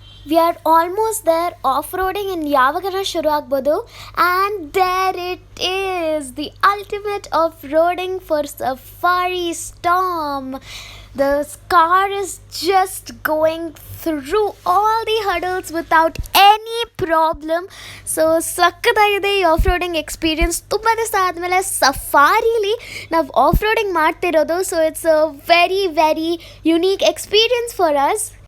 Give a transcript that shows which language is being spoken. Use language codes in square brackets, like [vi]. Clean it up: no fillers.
[en] We are almost there. [kn] Off roading ಇನ್ನು ಯಾವಾಗನ ಶುರು ಆಗ್ಬೋದು. [en] And there it is the ultimate off roading for Safari storm. The car is just going through all the hurdles without any problem. [kn] So ಸಕ್ಕತ್ತಾಗಿದೆ ಈ off roading experience. ತುಂಬ ದಿವಸ ಆದಮೇಲೆ ಸಫಾರಿಲಿ ನಾವು off roading ಮಾಡ್ತಿರೋದು. [en] So it's a very very unique experience for us.